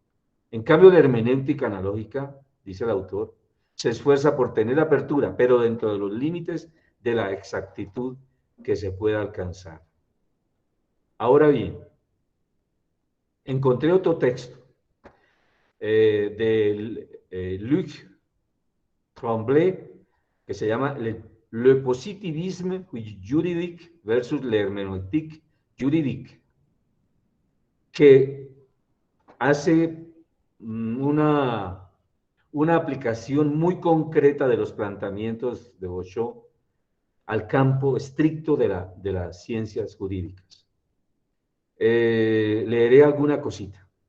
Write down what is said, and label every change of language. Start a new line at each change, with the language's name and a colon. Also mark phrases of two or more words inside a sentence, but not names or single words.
Spanish: En cambio, la hermenéutica analógica, dice el autor, se esfuerza por tener apertura, pero dentro de los límites de la exactitud que se pueda alcanzar. Ahora bien, encontré otro texto de Luc Tremblay, que se llama Le positivisme juridique versus l'herméneutique juridique, que hace una aplicación muy concreta de los planteamientos de Boshoff al campo estricto de las ciencias jurídicas. Leeré alguna cosita.